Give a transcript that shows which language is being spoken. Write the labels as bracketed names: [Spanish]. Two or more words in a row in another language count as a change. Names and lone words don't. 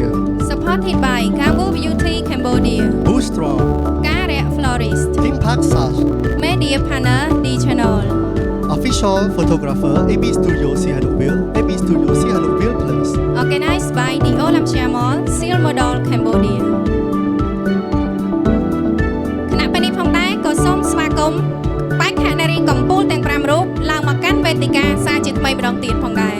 [English] Supported by Cambo Beauty Cambodia Boost Strong Care Florist Team Park Sash Media Partner D Channel Official Photographer AB Studio Sihanoukville AB Studio Sihanoukville Plus Organized by the [Khmer] Olympia Mall Seal Model Cambodia គណៈពេលនេះផងដែរក៏សូមស្វាគមន៍បេក្ខនារីកម្ពុជាទាំង5រូបឡើងមកកាន់វេទិកាសារជាថ្មីម្ដងទៀតផងដែរ